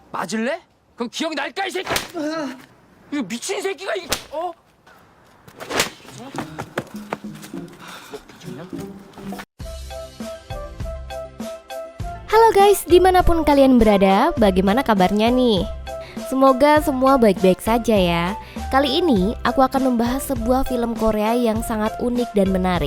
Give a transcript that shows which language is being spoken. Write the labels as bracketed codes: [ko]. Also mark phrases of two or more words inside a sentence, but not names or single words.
[ko] 맞을래? 그럼 기억 날까 이 새끼? 이거 미친 새끼가 이 어? [id] Halo guys, dimanapun kalian berada, bagaimana kabarnya nih? Semoga semua baik-baik saja ya. Kali ini aku akan membahas sebuah film Korea yang sangat unik dan menarik.